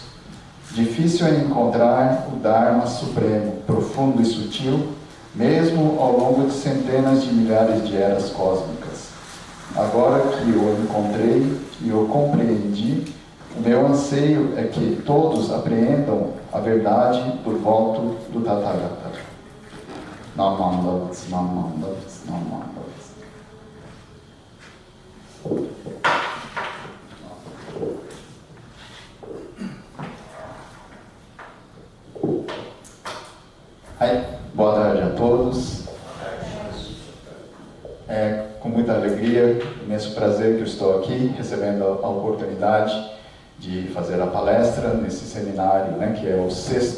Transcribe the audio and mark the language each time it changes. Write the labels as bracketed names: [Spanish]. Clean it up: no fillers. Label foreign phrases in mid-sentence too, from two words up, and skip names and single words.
[Portuguese] Difícil é encontrar o Dharma supremo, profundo e sutil, mesmo ao longo de centenas de milhares de eras cósmicas. Agora que o encontrei e o compreendi, o meu anseio é que todos apreendam a verdade do voto do Tathagata. Namandavats, namandavats, namandavats. Boa tarde a todos. É com muita alegria, imenso prazer que eu estou aqui, recebendo a oportunidade de fazer a palestra nesse seminário, que é o 6º.